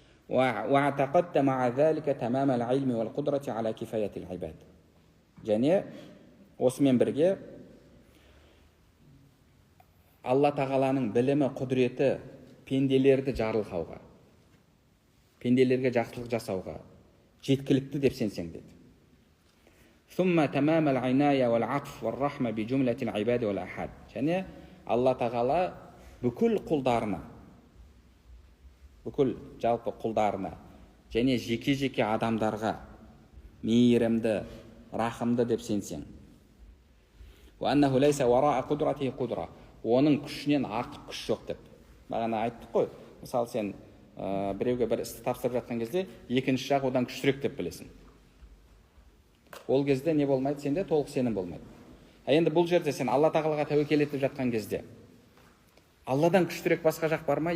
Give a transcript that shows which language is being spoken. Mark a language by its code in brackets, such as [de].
[ar] وَاعْتَقَدْتَ مَعَ ذَلِكَ تَمَامَ الْعِلْمِ وَالْقُدْرَةِ عَلَى كِفَايَةِ الْعِبَادِ. [kk] Және осымен бірге Алла тағаланың білімі, құдіреті пенделерді жарылқауға, пенделерге жақсылық жасауға жеткілікті деп сенсең деді. [ar] ثم تمام العناية والعطف والرحمة بجملة العباد والأحد. [kk] Және Алла тағала бүкіл құлдарына, бүкіл жалпы құлдарына және жеке-жеке адамдарға мейірімді, рахымды деп сенсең. [ar] وأنه ليس وراء قدرته قدرة. [kk] Оның күшінен артық күш жоқ деп. Бағана айттық қой. Мысалы сен біреуге бір істі тапсырып жатқан кезде екінші жақ одан күштірек деп білесің. Ол кезде не болмайды? Сенде толық сенім болмайды. Енді бұл жерде сен Алла тағалаға тәуекел етіп жатқан кезде Алладан күштірек басқа жақ бар ма?